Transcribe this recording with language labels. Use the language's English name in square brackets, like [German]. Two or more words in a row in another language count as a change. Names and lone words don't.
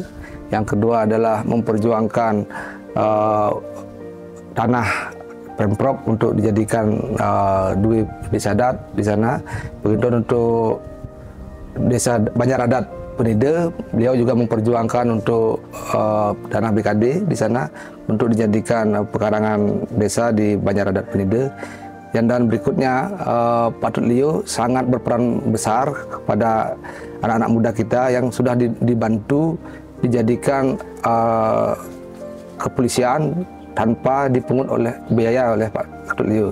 [Indonesian] Yang kedua adalah memperjuangkan tanah Pemprov untuk dijadikan duit desa adat di sana. Begitu untuk desa Banjar adat Penida, beliau juga memperjuangkan untuk dana BKD di sana untuk dijadikan pekarangan desa di Banjar adat Penida. Dan berikutnya, Pak Tut Leo sangat berperan besar kepada anak-anak muda kita yang sudah dibantu dijadikan kepolisian tanpa dipungut biaya oleh Pak Ketut Leo.